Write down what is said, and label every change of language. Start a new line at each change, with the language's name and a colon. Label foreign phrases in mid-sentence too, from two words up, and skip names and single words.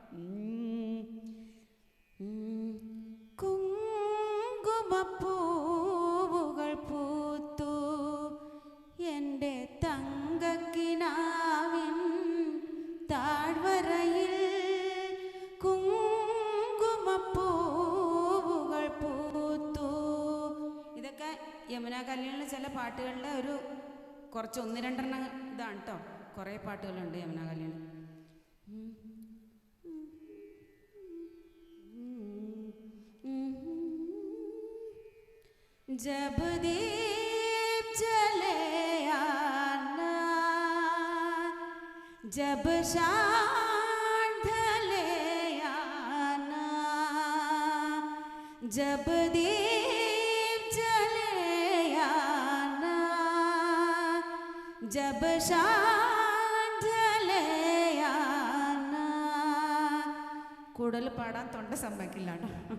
Malayalam: കുങ്കുമപ്പൂവുകൾ പൂത്തു എൻ്റെ തങ്കക്കിനാവിൻ താഴ്വരയിൽ. കുങ്കുമപ്പൂവുകൾ പൂത്തു. ഇതൊക്കെ യമുന കല്യാണിലെ ചില പാട്ടുകളുടെ ഒരു കുറച്ച് 1-2 ഇതാണ് കേട്ടോ. കുറേ പാട്ടുകളുണ്ട് യമുന കല്യാണി.
Hindi: जब दीप जले आना, जब शाम ढले आना, जब दीप जले आना, जब शाम ढले आना.
Malayalam: കൂടുതൽ പാടാൻ തൊണ്ട സമ്മതിക്കില്ല കേട്ടോ.